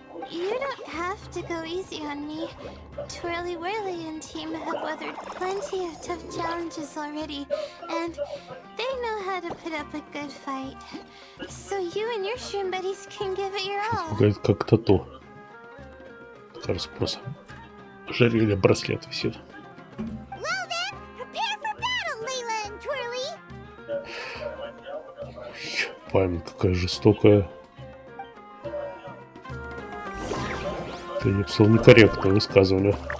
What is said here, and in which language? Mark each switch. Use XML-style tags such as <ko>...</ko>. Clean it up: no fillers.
<en>You don't have to go easy on me. Twirly Whirly and team have weathered plenty of tough challenges already, and they know how to put up a good fight. So you and your shroom buddies can give it your all.</en> <ru>Говорит, как тату. Кажется, просто ожерелье, браслет висит.</ru> <en>Well then, prepare for battle, Layla and Twirly!</en> <ru>Память какая жестокая. Это, я бы сказал, некорректное высказывание.</ru>